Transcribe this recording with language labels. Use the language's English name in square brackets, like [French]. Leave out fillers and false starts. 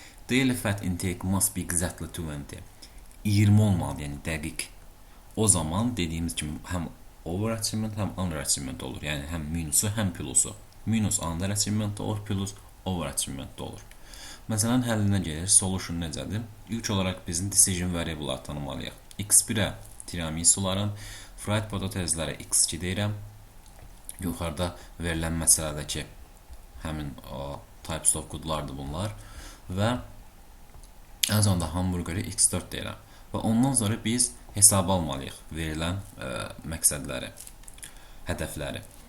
[English] Daily fat intake must be exactly 20. [Azerbaijani] 20 olmalı, yəni dəqiq. O zaman dediyimiz kimi həm overachievement, həm underachievement olur. Yəni həm minusu, həm plusu. Minus underachievement olur, plus overachievement olur. Məsələn, həllinə gəlir, solution necədir? İlk olaraq bizim decision variable'ları tanımalıyıq. X1-ə tiramisuların, fried patateslərə X2 deyirəm. Yuxarıda verilən məsələdəki həmin o [English] types of [Azerbaijani] goodlardır bunlar və ən sonunda hamburgeri X4 deyirəm. Və ondan sonra biz hesaba almalıyıq verilən məqsədləri, hədəfləri.